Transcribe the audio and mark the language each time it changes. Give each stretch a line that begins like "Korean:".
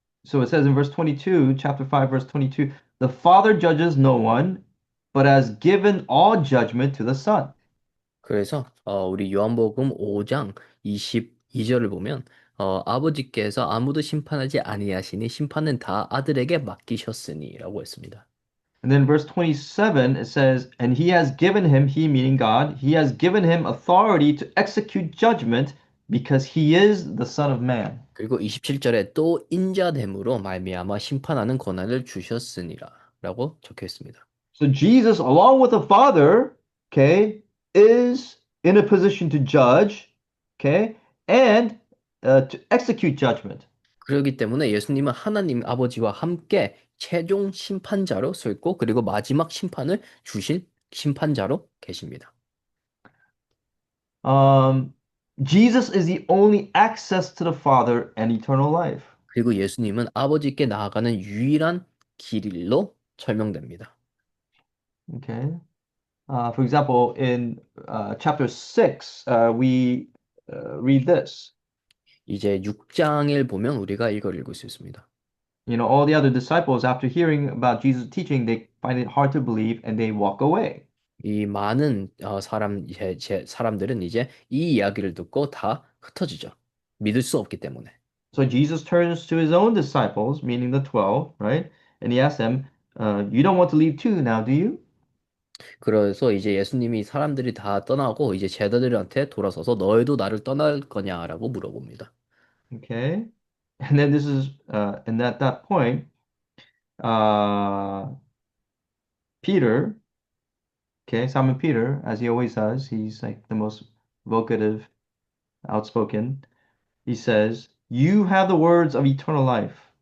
English: So it says in verse 22, chapter 5, verse 22, the Father judges no one, but has given all judgment to the Son.
Korean: 그래서 우리 요한복음 5장 22절을 보면 아버지께서 아무도 심판하지 아니하시니 심판은 다 아들에게 맡기셨으니라고 했습니다.
English: And then verse 27, it says, and he has given him, he meaning God, he has given him authority to execute judgment because he is the Son of Man.
Korean: 그리고 27절에 또 인자됨으로 말미암아 심판하는 권한을 주셨으니라라고 적혀 있습니다.
English: So Jesus, along with the Father, okay, is in a position to judge, okay, and to execute judgment.
Korean: 그렇기 때문에 예수님은 하나님 아버지와 함께 최종 심판자로 서 있고 그리고 마지막 심판을 주실 심판자로 계십니다.
English: Um, Jesus is the only access to the Father and eternal life.
Korean: 그리고 예수님은 아버지께 나아가는 유일한 길로 설명됩니다.
English: Okay. For example, in chapter 6, we read this.
Korean: 이제 6장을 보면 우리가 이걸 읽을 수 있습니다.
English: You know, all the other disciples, after hearing about Jesus' teaching, they find it hard to believe and they walk away.
Korean: 이 많은 사람들은 이제 이 이야기를 듣고 다 흩어지죠. 믿을 수 없기 때문에.
English: So Jesus turns to his own disciples, meaning the 12, right? And he asks them, you don't want to leave too now, do you?
Korean: 그래서 이제 예수님이 사람들이 다 떠나고 이제 제자들한테 돌아서서 너희도 나를 떠날 거냐라고 물어봅니다.
English: Okay. And then this is, and at that point, uh, Peter, okay, Simon Peter, as he always does, he's like the most vocative, outspoken. He says, you have the words of eternal life.